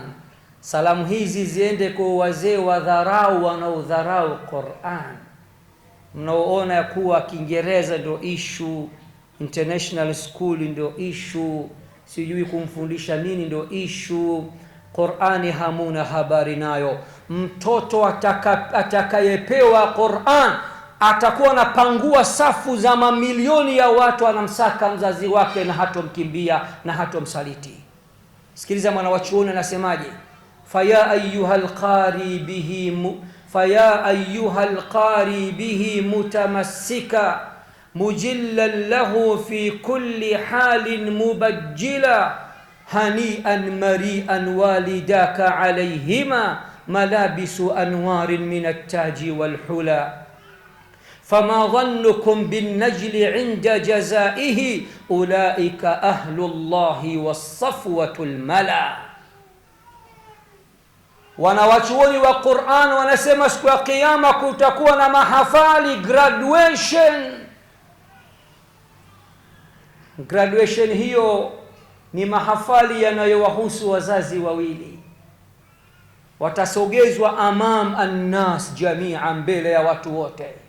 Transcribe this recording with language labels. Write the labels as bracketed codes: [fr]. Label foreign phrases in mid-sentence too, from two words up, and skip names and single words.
[sw] Salamu hizi ziende kwa wazee wa dharau, wanaodharau Qur'an, mnaoona ya kuwa Kiingereza ndio issue, [en] international school [sw] ndio issue, sijui kumfundisha nini ndio issue, Qur'ani hamuna habari nayo. Mtoto atakayepewa Qur'an atakuwa anapangua safu za mamilioni ya watu, anamsaka mzazi wake na hatomkimbia na hatomsaliti. Sikiliza mwanawachuoni anasemaje: [ar] فيا أيها القارئ به متمسكا مجلا له في كل حال مبجلا هنيئا مريئا والداك عليهما ملابس أنوار من التاج والحلى فما ظنكم بالنجل عند جزائه أولئك أهل الله والصفوة الملا. [sw] Wanawachuoni wa Qur'an wanasema siku ya kiyama kutakuwa na mahafali, graduation. Graduation hiyo ni mahafali yanayowahusu wazazi wawili, watasogezwa [ar] أمام الناس جميعا, [sw] mbele ya watu wote.